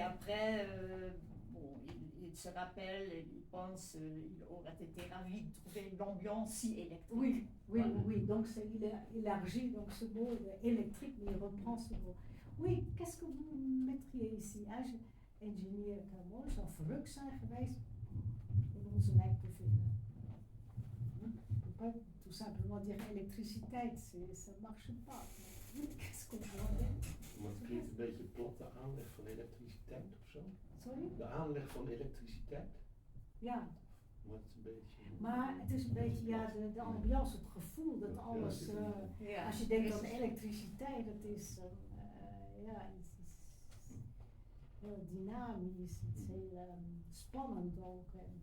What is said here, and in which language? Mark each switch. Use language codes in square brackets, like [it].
[fr] après, bon, il se rappelle, il pense, il aurait été ravi de trouver l'ambiance si électrique. Oui, oui, Voilà. oui. Donc, il élargit donc, ce mot électrique, mais il reprend ce mot. Oui, qu'est-ce que vous mettriez ici? [nl] Ingenieur Camon zou verrukt zijn geweest in onze wijk te vinden. [fr] On ne peut pas tout simplement dire électricité, ça ne marche pas. Qu'est-ce qu'on pourrait dire? [nl] Maar het klinkt een beetje plat, de aanleg van elektriciteit of zo. Sorry? De aanleg van elektriciteit. Ja, Maar het is een beetje... maar het is een beetje ja, de ambiance, het gevoel dat alles... Ja. Als je denkt aan elektriciteit, dat is ja, iets heel dynamisch, iets heel spannend ook.